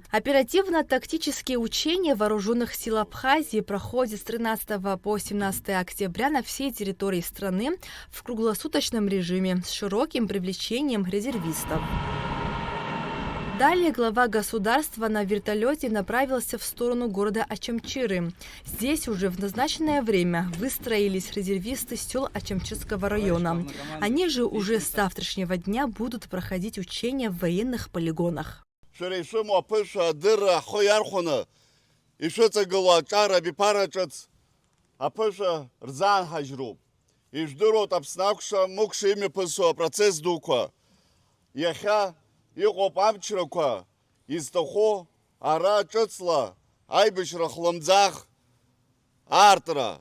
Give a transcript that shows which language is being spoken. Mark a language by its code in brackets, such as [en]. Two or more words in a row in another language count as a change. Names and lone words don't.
[ru] Оперативно-тактические учения вооруженных сил Абхазии проходят с 13 по 17 октября на всей территории страны в круглосуточном режиме с широким привлечением резервистов. Далее глава государства на вертолете направился в сторону города Ачамчиры. Здесь уже в назначенное время выстроились резервисты сел Ачамчирского района. Они же уже с завтрашнего дня будут проходить учения в военных полигонах. [ab] Иҟоуп амчрақәа изҭахо ара ҿыцла аибашьра хлымӡаах аартра.